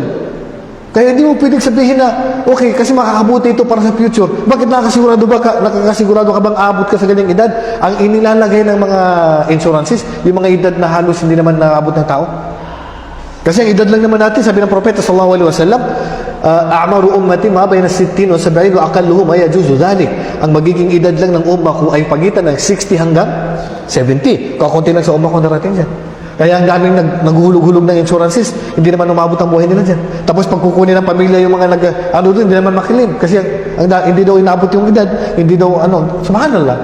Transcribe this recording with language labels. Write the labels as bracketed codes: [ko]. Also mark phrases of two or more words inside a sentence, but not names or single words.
[tl] Kaya hindi mo pwedeng sabihin na, okay, kasi makakabuti ito para sa future. Bakit nakakasigurado ka bang abot ka sa ganyang edad? Ang inilalagay ng mga insurances, yung mga edad na halos hindi naman naabot ng tao. Kasi ang edad lang naman natin, sabi ng propeta [ar] صلى الله عليه وسلم، أعمار أمتي ما بين 60 و70 وأقلهم من يجوز ذلك. [tl] Ang magiging edad lang ng umma ko ay pagitan ng 60 hanggang 70. Kakunti lang sa umma ko narating dyan. Kaya ang daming naghulog-hulog ng insurances, hindi naman umabot ang buhay nila dyan. Tapos pag kukunin ng pamilya yung mga hindi naman makilim. Kasi hindi daw inabot yung edad, hindi daw samahan lang.